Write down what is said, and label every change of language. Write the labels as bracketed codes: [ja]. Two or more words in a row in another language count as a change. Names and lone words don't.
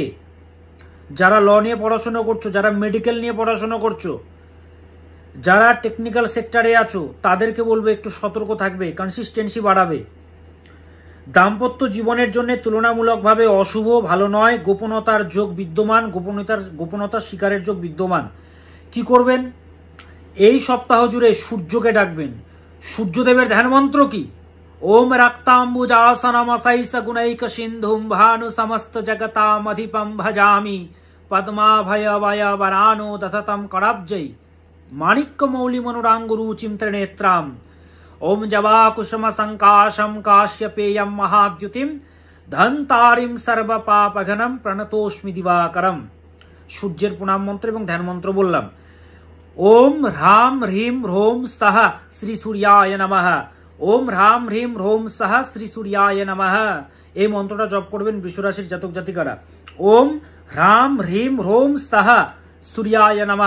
[bn] যারা ল নিয়ে পড়াশোনা করছো, যারা মেডিকেল নিয়ে পড়াশোনা করছো, যারা টেকনিক্যাল সেক্টরে আছো, তাদেরকে বলবো একটু সতর্ক থাকবে, কনসিস্টেন্সি বাড়াবে। দাম্পত্য জীবনের জন্য তুলনামূলকভাবে অশুভ, ভালো নয়। গোপনতার যোগ বিদ্যমান, গোপনতার শিকারের যোগ বিদ্যমান। কি করবেন? এই সপ্তাহ জুড়ে সূর্যকে ডাকবেন। সূর্যদেবের ধ্যান মন্ত্র কি? [sa] ওম রক্তাম্বুজাসনমসৈস গুণৈক সিন্ধুম ভানু সমস্ত জগতামধিপম ভজামি পদ্মাভয়ভয়বরানো দশতম করাব্জৈ মাণিক্য মৌলি মনুরাঙ্গুরুচিম ত্রিনেত্রাম ওম জবাকুসুম সংকাশম কাশ্যপেয়ম মহাদ্যুতিম ধন্তারিম সর্বপাপঘনম প্রণতোস্মি দিবাকরম। [bn] সূর্যের প্রণাম মন্ত্র এবং ধ্যান মন্ত্র বললাম। [sa] ওম হ্রাম হ্রিম হ্রোম সহ শ্রী সূর্যায় নমঃ। ওম হ্রাম হ্রিম হ্রোম সহ শ্রী সূর্যায় নমঃ। [bn] এই মন্ত্রটা জপ করবেন বৃষরাশির জাতক জাতিকারা। [sa] ওম হ্রাম হ্রিম হ্রোম সহ সূর্যায় নমঃ।